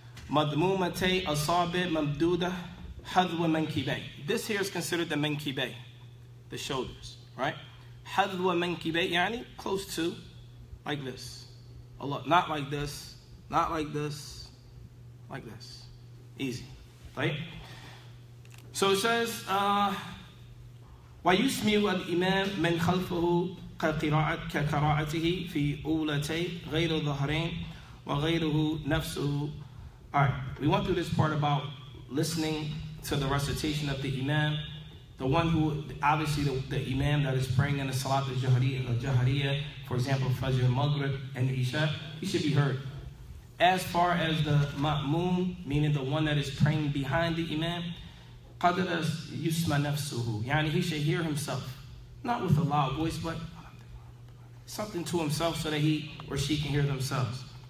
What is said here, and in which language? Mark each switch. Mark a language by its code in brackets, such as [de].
[ar] Madmumatay asabi mamduda hadwa mankibay. [en] This here is considered the mankibay, the shoulders, right? [ar] Hadwa mankibay, yani [en] close to, like this. Allah, not like this, not like this, like this. Easy, right? [ar] So it says, وَيُسْمِعُ الْإِمَامِ مَنْ خَلْفَهُ كَقِرَاءَتِهِ فِي أُولَتَيْ غَيْرُ ظَهْرَيْنِ وَغَيْرُهُ نَفْسُهُ. [en] All right, we went through this part about listening to the recitation of the Imam. The one who, obviously the Imam that is praying in the Salat al-Jahariya, for example, Fajr, Maghrib, and Isha, he should be heard. As far as the ma'moom, meaning the one that is praying behind the imam, [ar] قَدْرَ يُسْمَ نَفْسُهُ, يعني [en] he should hear himself, not with a loud voice, but something to himself so that he or she can hear themselves.